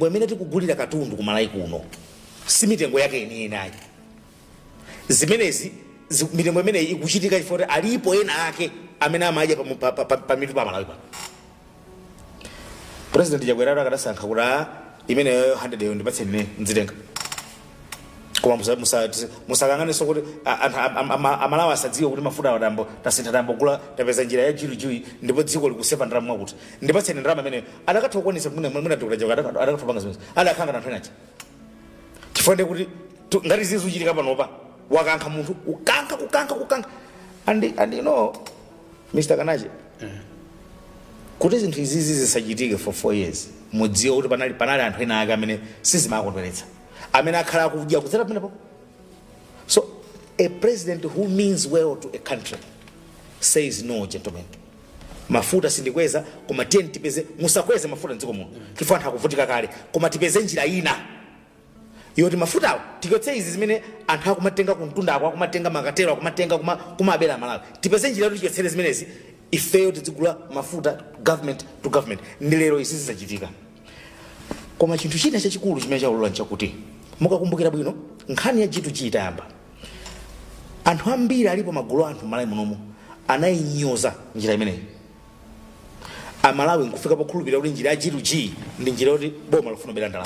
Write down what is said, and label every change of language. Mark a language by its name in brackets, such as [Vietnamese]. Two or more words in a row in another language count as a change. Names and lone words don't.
[Nyanja] imene tikugulira katundu ku Malawi kuno si mitengo yake inenayi zimenezi mitengo imene ikuchitika chifukwa alipo ena ake amene amaja pa mitu pa Malawi pano President Chakwera akadasankha kuti imene 100 yo ndipatse ine nzitenga koma musakangane sokuti Amalawi asadziwe kuti mafuta wadambo tasintha dambo kula tapeza njira ya G2G ndipo dziko likuseva ndalama mwakuti ndipatse ndalama imene adakatha kuonesa mwina Dr. Chakwera adakatha panga zimene adakhanga na anthu enachi chifukwa kuti ngati zizuchitika panopa wakankha munthu kukanka [English] and you know [Nyanja] Mr. Kanache kuti zinthu izi zisachitike [English] for 4 years [Nyanja] mudziwa kuti panali anthu ena ake amene sizimakondweretsa amene akhala akudya kudzera pamenepo [English] so a president who means well to a country says no gentlemen [Nyanja] mafuta sindikweza koma tieni tipeze musakweze mafuta mdziko muno chifukwa anthu akuvutika kale koma tipeze njira ina yoti mafutawo tikwetse izi zimene anthu akumatenga kumtunda ako akumatenga makatero akumatenga kumabera Malawi tipeze njira yoti tikwetsere zimenezi ifeyo tizigula mafuta [English] government to government [Nyanja] ndi lero izi zizachitika koma chinthu china chachikulu chimene chaulula nchakuti mukakumbukira bwino nkhani ya G2G itayamba anthu ambiri alipo magulu anthu Malawi munomu anayinyoza njira imeneyi. Amalawi nkufika pokhulupirira kuti njira ya G2G ndi njira yoti boma lofuna kubera ndalama.